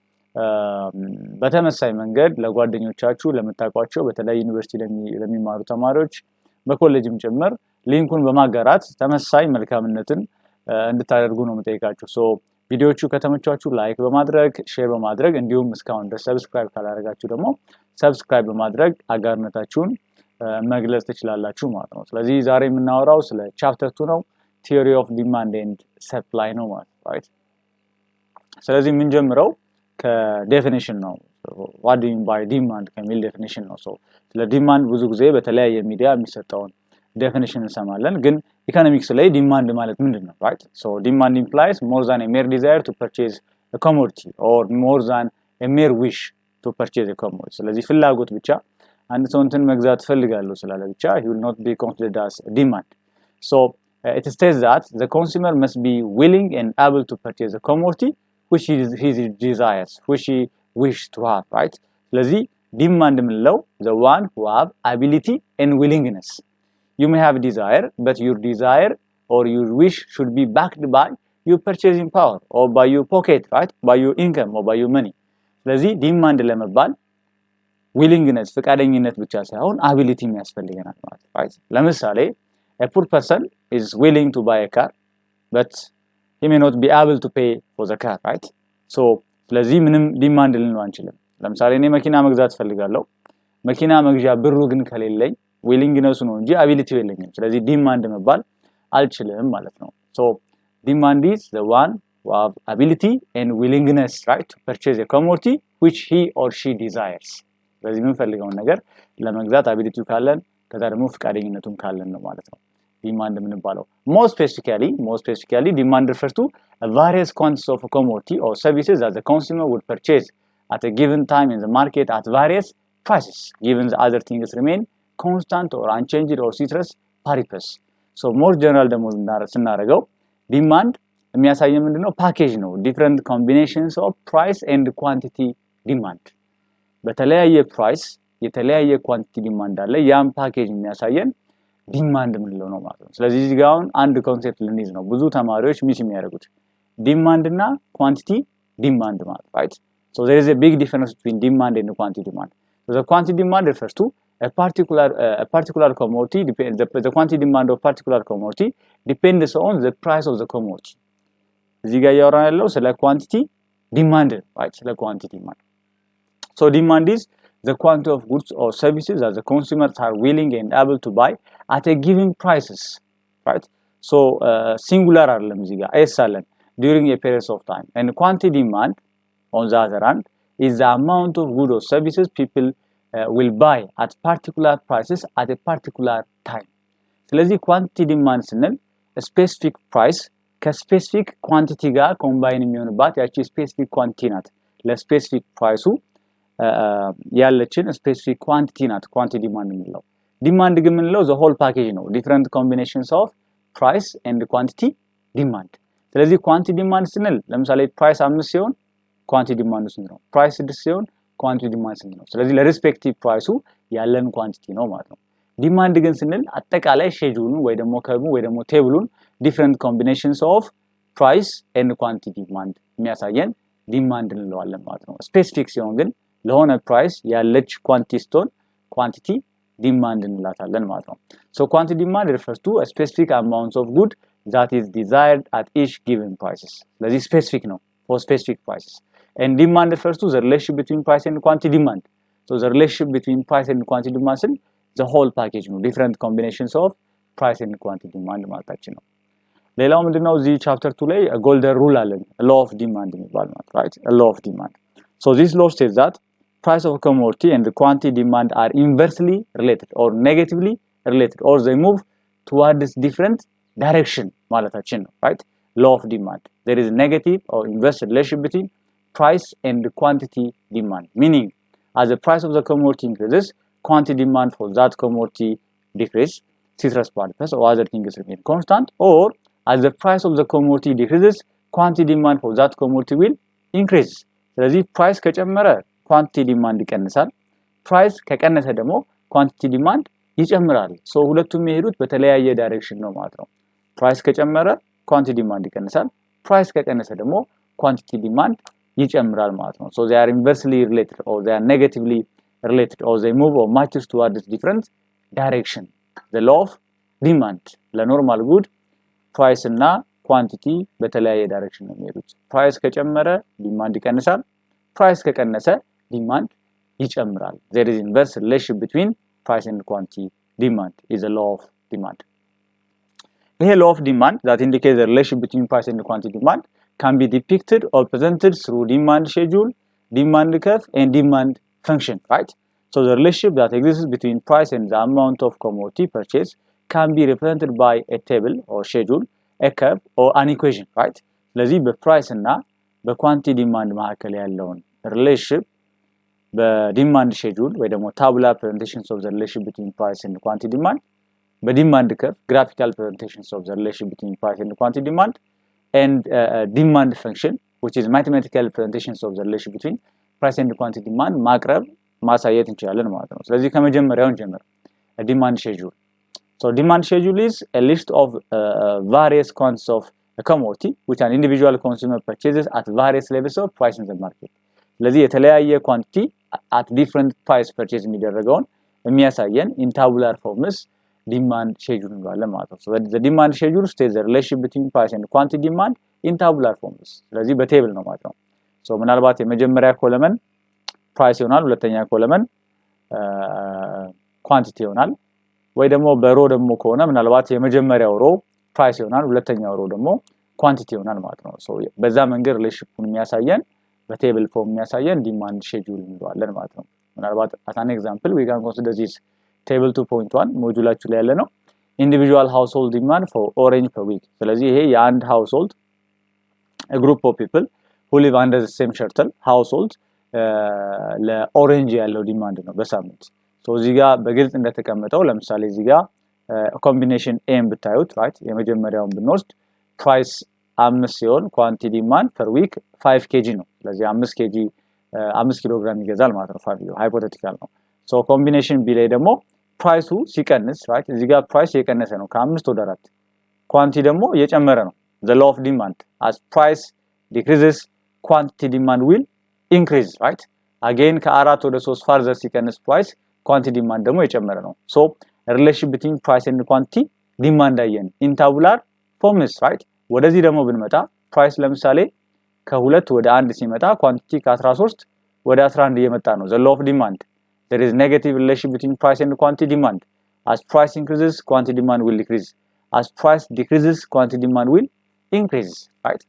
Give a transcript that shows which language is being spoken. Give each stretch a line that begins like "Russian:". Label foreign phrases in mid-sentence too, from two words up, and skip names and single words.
Amharic: በተመሳሳይ መንገድ ለጓደኞቻችሁ ለምታውቋቸው በተለይ ዩኒቨርሲቲ ለሚማሩ ተማሪዎች በኮሌጅም ጭምር ሊንኩን በማጋራት ተመሳሳይ መልካምነትን እንድታደርጉ ነው የምጠይቃችሁ ሶ ቪዲዮዎቹ ከተመቻችሁ ላይክ በማድረግ ሼር በማድረግ እንዲሁም እስካሁን ድረስ ሰብስክራይብ ካላደረጋችሁ ደግሞ ሰብስክራይብ በማድረግ አጋርነታችሁን መግለጽ ትችላላችሁ ማለት ነው ስለዚህ ዛሬ የምናወራው ስለ ቻፕተር 2 ነው
English: theory of demand and supply
Amharic: ነው ማለት ነው ራይት ስለዚህ የምንጀምረው ከዴፊኒሽን ነው
English: what do you mean by demand
Amharic: ከሚል ዴፊኒሽን ነው ሶ ስለ ዲማንድ ብዙ ጊዜ በተለያየ ሚዲያ የሚሰጠውን ዴፊኒሽን እንሰማለን ግን ኢኮኖሚክስ ላይ ዲማንድ ማለት ምንድነው ራይት ሶ ዲማንድ
English: implies more than a mere desire to purchase a commodity or more than a mere wish to purchase a commodity
Amharic: ስለዚህ ፍላጎት ብቻ አንድ ሰው እንትን መግዛት ፈልጋለሁ ስላለ ብቻ
English: he will not be considered as demand so it states that the consumer must be willing and able to purchase a commodity which he desires which he wishes to have right
Amharic: ስለዚህ ዲማንድ ምንለው
English: the one who have ability and willingness you may have desire but your desire or your wish should be backed by your purchasing power or by your pocket right by your income or by your money
Amharic: ስለዚህ ዲማንድ ለመባል
English: willingness
Amharic: ፈቃደኝነት ብቻ ሳይሆን
English: ability
Amharic: የሚያስፈልገናል ማለት
English: right ለምሳሌ a poor person is willing to buy a car but he may not be able to pay for the car right so
Amharic: ስለዚህ ምንም ዲማንድ ልንለው አንችልም ለምሳሌ እኔ መኪና መግዛት ፈልጋለሁ መኪና መግዣ ብሩ ግን ከሌለኝ ዊሊንግነሱ ነው እንጂ አቢሊቲው የለኝም ስለዚህ ዲማንድ መባል አልችልም ማለት ነው so
English: demand is the one who have ability and willingness right to purchase a commodity which he or she desires
Amharic: ስለዚህ የምንፈልገውን ነገር ለመግዛት አቢሊቲው ካለን ከዛ ደግሞ ፍቃደኝነቱም ካለን ነው ማለት ነው
English: demand የምንባለው more specifically demand refers to a various quantities of a commodity or services that the consumer would purchase at a given time in the market at various prices given the other things remain constant or unchanged or ceteris paribus so more general
Amharic: ደግሞ ስናደርገው
English: demand
Amharic: የሚያሳየው ምንድነው ፓኬጅ ነው
English: different combinations of price and quantity demand
Amharic: በተለያየ ፕራይስ የተለያየ
English: quantity demand
Amharic: አለ ያን ፓኬጅ የሚያሳየን ዲማንድ ምንለው ነው ማለት ነው ስለዚህ እዚህ ጋር አሁን አንድ ኮንሴፕት ልንይዝ ነው ብዙ ተማሪዎች ሚስ የሚያደርጉት ዲማንድ እና ኳንቲቲ ዲማንድ ማለት
English: right so there is a big difference between demand and quantity demand so the quantity demand refers to a particular commodity the quantity demand of particular commodity depends on the price of the commodity
Amharic: እዚህ ጋር ያወራን ያለው ስለ
English: quantity demand
Amharic: right ስለ ኳንቲቲ demand
English: so demand is the quantity of goods or services that the consumers are willing and able to buy at a given prices right so singular
Amharic: አይደለም እዚህ ጋር
English: s አለን during a period of time and quantity demand on the other hand is the amount of goods or services people will buy at particular prices at a particular time ስለዚህ quantity demand ስንል specific price
Amharic: ከስፔሲፊክ ኳንቲቲ ጋር ኮምባይን የሚሆንባት ያቺ ስፔሲፊክ ኳንቲቲ ናት ለስፔሲፊክ ፕራይሱ ያለችን ስፔሲፊክ ኳንቲቲ ናት
English: quantity demand
Amharic: የምንለው ዲማንድ ግን የምንለው
English: the whole package
Amharic: ነው
English: different combinations of price and quantity demand
Amharic: ስለዚህ
English: quantity demand
Amharic: ስንል ለምሳሌ ፕራይስ 5 ሲሆን ኳንቲቲ ዲማንዱ ስንት ነው ፕራይስ 6 ሲሆን ኳንቲቲ ዲማንድ ስንት ነው ስለዚህ ለሪስፔክቲቭ ፕራይሱ ያለን ኳንቲቲ ነው ማለት ነው ዲማንድ ግን ስንል አጠቃላይ ሼጁሉን ወይ ደግሞ ከርቡ ወይ ደግሞ ቴብሉን
English: different combinations of price and quantity demand
Amharic: የሚያሳየን ዲማንድ እንለዋለን ማለት ነው ስፔሲፊክ ሲሆን ግን ለሆነ ፕራይስ ያለች ኳንቲቲስቶን ኳንቲቲ ዲማንድ እንላታለን ማለት ነው
English: so quantity demand refers to a specific amount of good that is desired at each given prices
Amharic: ስለዚህ specific ነው
English: for specific prices and demand refers to the relationship between price and quantity demand so the relationship between price and quantity demand is the whole package ነው different combinations of price and quantity demand
Amharic: ማለታችን ነው ሌላው ምንድነው እዚህ ቻፕተር 2 ላይ
English: golden rule አለን law of demand
Amharic: የሚባል ማለት
English: right a law of demand so this law says that price of a commodity and the quantity demand are inversely related or negatively related or they move towards different direction
Amharic: ማለታችን ነው
English: right law of demand there is a negative or inverse relationship between price and quantity demand meaning as the price of the commodity increases quantity demand for that commodity decreases ceteris paribus or other things remain constant or as the price of the commodity decreases quantity
Amharic: demand for that commodity will increase ስለዚህ price ከጨመረ
English: quantity demand
Amharic: ይቀንሳል price ከቀነሰ ደግሞ
English: quantity demand
Amharic: ይጨምራል so ሁለቱም የሚሄዱት በተለያየ ዳይሬክሽን ነው ማለት ነው price ከጨመረ quantity demand ይቀንሳል price ከቀነሰ ደግሞ quantity demand ይጨምራል ማለት ነው
English: so they are inversely related or they are negatively related or they move or marches towards different direction the law of demand
Amharic: ለኖርማል good price እና quantity በተለያየ ዳይሬክሽን ነው የሚሄዱት price ከጨመረ demand ይቀንሳል price ከቀነሰ demand ይጨምራል
English: there is inverse relationship between price and quantity demand is a law of demand the law of demand that indicates the relationship between price and quantity demand can be depicted or presented through demand schedule demand curve and demand function right so the relationship that exists between price and the amount of commodity purchased can be represented by a table or schedule a curve or an equation right
Amharic: ስለዚህ በፕራይስ እና በኳንቲቲ ዲማንድ መካከል ያለውን
English: relationship
Amharic: በዲማንድ ሼጁል ወይ ደግሞ
English: tabular presentations of the relation between price and quantity demand
Amharic: በዲማንድ ከርቭ
English: graphical presentations of the relation between price and quantity demand and demand function which is mathematical representations of the relation between price and quantity demand
Amharic: ማቅረብ ማሳየት እንችላለን ማለት ነው ስለዚህ ከመጀመሪያው እንጀምር
English: demand schedule so demand schedule is a list of various quantities of a commodity which an individual consumer purchases at various levels of price in the market
Amharic: ስለዚህ የተለያየ
English: quantity at different price purchase
Amharic: የሚደረገውን የሚያሳየን
English: in tabular forms demand schedule
Amharic: እንላለን ማለት ነው
English: so the demand schedule states the relation between price and quantity demand in tabular forms
Amharic: ስለዚህ በቴብል ነው ማለት ነው
English: so
Amharic: ምናልባት የመጀመሪያ ኮለመን
English: price
Amharic: ይሆናል ሁለተኛ ኮለመን quantity ይሆናል ወይ ደግሞ በሮ ደግሞ ከሆነ ምናልባት የመጀመሪያው ሮ price ይሆናል ሁለተኛው ሮ ደግሞ quantity ይሆናል ማለት ነው so በዛ መንገድ relationshipን የሚያሳየን በቴብል ፎርም የሚያሳየን ዲማንድ ሼጁል እንለዋለን ማለት ነው ምናልባት
English: as an example we can consider this table
Amharic: 2.1 ሞጁላችሁ ላይ ያለ ነው
English: individual household demand for orange per week
Amharic: ስለዚህ ይሄ የአንድ household
English: a group of people who live under the same shelter
Amharic: household ለኦሬንጅ ያለው ዲማንድ ነው በሳምንት so እዚህ ጋር በግልጽ እንደተቀመጠው ለምሳሌ እዚህ ጋር ኮምቢኔሽን ኤም ብታዩት right የመጀመሪያውን ብንወስድ price 5 ሲሆን
English: quantity demand per week
Amharic: 5 kg ነው ስለዚህ 5 kg 5 ኪሎ ግራም ይገዛል ማለት ነው ፋሚሊው ሃይፖቴቲካል ነው so combination B ላይ ደግሞ ፕራይሱ ሲቀንስ right እዚህ ጋር ፕራይስ የቀነሰ ነው ከ5 ወደ 4 quantity ደግሞ እየጨመረ ነው
English: the law of demand as price decreases quantity demand will increase right again
Amharic: ከ4 ወደ 3 further ሲቀንስ price quantity demand ደግሞ እየጨመረ ነው so
English: relation between price and quantity demand
Amharic: አየን
English: in tabular forms right
Amharic: ወደዚህ ደግሞ ብንመጣ ፕራይስ ለምሳሌ ከ2 ወደ 1 ሲመጣ ኳንቲቲ ከ13 ወደ 11 እየመጣ ነው
English: the law of demand there is negative relation between price and quantity demand as price increases quantity demand will decrease as price decreases quantity demand will increase right